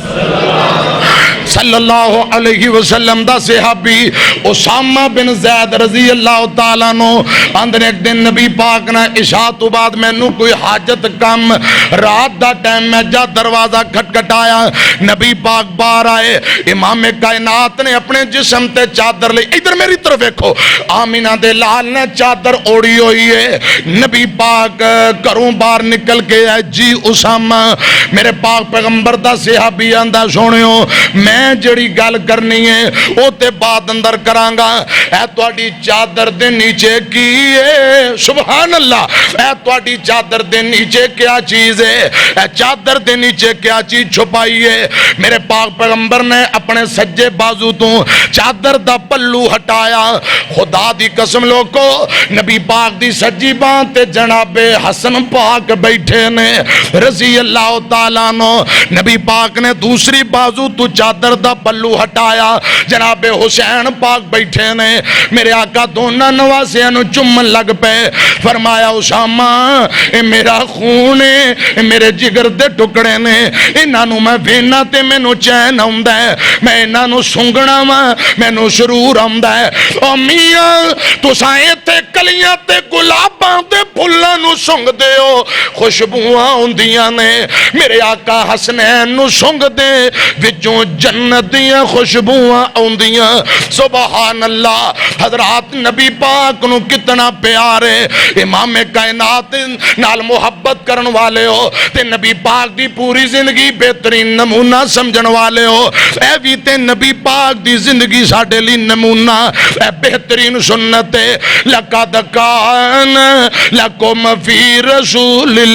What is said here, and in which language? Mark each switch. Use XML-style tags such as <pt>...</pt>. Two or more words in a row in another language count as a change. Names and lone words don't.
<ar>صلی اللہ علیہ وسلم</ar> <pa>دا صحابی اسامہ بن زید</pa> <ar>رضی اللہ تعالیٰ</ar> <pa>نو اندر ایک دن نبی پاک نے عشاء تو بعد میں نو کوئی حاجت کم رات دا ٹائم میں جا دروازہ کھٹکھٹایا نبی پاک باہر آئے امام کائنات نے اپنے جسم تے چادر لی ادھر میری طرف دیکھو آمینہ دے لال نے چادر اوڑی ہوئی ہے نبی پاک گھروں باہر نکل کے آئے جی اسامہ میرے پاک پیغمبر دا صحابی اندہ سونیو میں جڑی گل کرنی ہے او تے بعد اندر کرانگا اے تواڈی چادر دے نیچے کی ہے</pa> <ar>سبحان اللہ</ar> <pa>اے تواڈی چادر دے نیچے کیا چیز ہے اے چادر دے نیچے کیا چیز چھپائی ہے میرے پاک پیغمبر نے اپنے سجے بازو تو چادر دا پلو ہٹایا خدا دی قسم لوگو نبی پاک دی سجی بان تے جناب حسن پاک بیٹھے نے</pa> <ar>رضی اللہ تعالیٰ</ar> <pa>نو نبی پاک نے دوسری بازو تو چادر دا پلو ہٹایا جناب حسین پاک بیٹھے نے میرے آقا دونوں نواسیاں نو چمن لگ پے فرمایا اسامہ اے میرا خون ہے اے میرے جگر دے ٹکڑے نے انہاں نو میں وینا تے مینوں چین آوندا ہے میں انہاں نو سونگنا وا مینوں سرور آوندا ہے او میاں تساں ایتھے کلیاں تے گلاباں دے پھلاں نو سونگ دے ہو خوشبوواں ہوندیاں نے میرے آقا حسنین نو سونگ دے وچوں جنت دیاں خوشبوواں آوندیاں</pa> <ar>سبحان اللہ</ar> <pa>حضرات نبی پاک نو کتنا پیارے امام کائنات نال محبت کرن والے ہو تے نبی پاک دی پوری زندگی بہترین نمونہ سمجھن والے ہو اے بھی تے نبی پاک دی زندگی ساڈے لی نمونہ اے بہترین سنت</pa> <ar>لقد کان لکم فی رسول</ar>